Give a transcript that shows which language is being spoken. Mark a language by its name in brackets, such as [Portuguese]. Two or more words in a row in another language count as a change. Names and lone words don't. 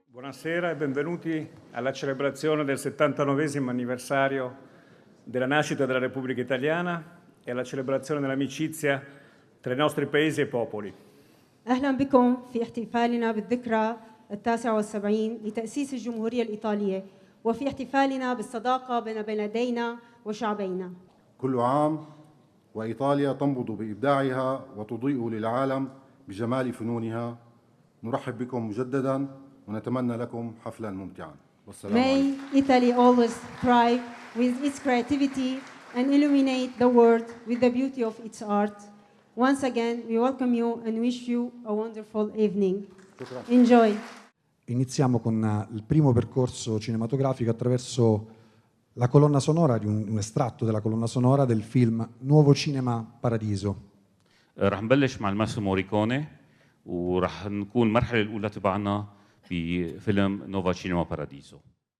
[Italian] Buonasera e benvenuti alla celebrazione del 79esimo anniversario della nascita della Repubblica Italiana e alla celebrazione dell'amicizia tra i nostri paesi e popoli. [Arabic] أهلا بكم في احتفالنا بالذكرى 79 لتأسيس الجمهورية الإيطالية وفي احتفالنا بالصداقة بين بلدينا وشعبينا. كل عام وإيطاليا تنبض بإبداعها وتضيء للعالم بجمال فنونها. نرحب بكم مجددا ونتمنى لكم حفلا ممتعا. والسلام عليكم. [English] May Italy always thrive with its creativity and illuminate the world with the beauty of its art. Once again, we welcome you and wish you a wonderful evening. Enjoy. [Italian] Iniziamo con il primo percorso cinematografico attraverso la colonna sonora di un estratto della colonna sonora del film Nuovo Cinema Paradiso. [Arabic] رح نبلش مع الماستر موريكوني ورح نكون المرحلة الأولى تبعنا بفيلم نوفا سينما باراديسو.